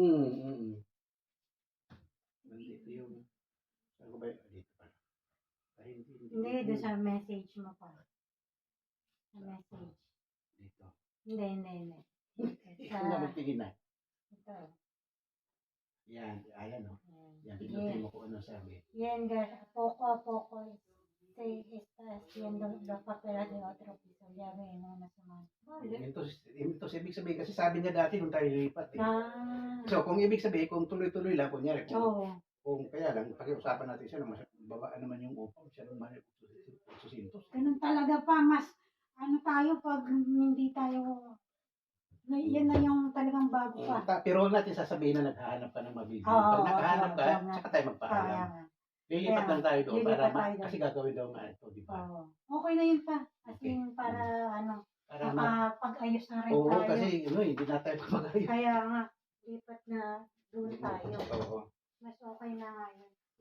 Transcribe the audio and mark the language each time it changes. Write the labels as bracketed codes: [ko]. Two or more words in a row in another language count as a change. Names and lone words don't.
[tl] Nandito yung, saan ko ba yun? Dito pa. Ay, Hindi, doon sa message mo pa. Sa message. Dito. Hindi. Ikaw na magtingin na. Ito. Yan, ayan o. Yan, Sige. pinutin mo kung ano sabi. Yan, [es] poco. Estas siendo los papeles de otro piso. Ya ven, una semana. Vale. [tl] Ito, ibig sabihin, kasi sabi niya dati nung tayo lilipat eh. Ah. So, kung ibig sabihin, kung tuloy-tuloy lang, kunyari, Oo. kung kaya lang, pag-iusapan natin siya, babaan naman yung upaw, siya naman yung 800. Ganun talaga pa, mas ano tayo pag hindi tayo, yan na yung talagang bago pa. Pero huwag natin sasabihin na naghahanap ka ng mabibili. Oo, Pag naghahanap ka, oo, saka tayo magpaalam. Kaya, Lilipat lang tayo doon lilipat para tayo doon. kasi gagawin daw nga ito, di ba? oo. Okay na yun pa. [en] As Okay. in, [tl] para Para makapag-ayos na rin oo, tayo. kasi hindi na tayo mag-ayos. Kaya nga, lipat na doon tayo. Oo. Mas okay na nga yun.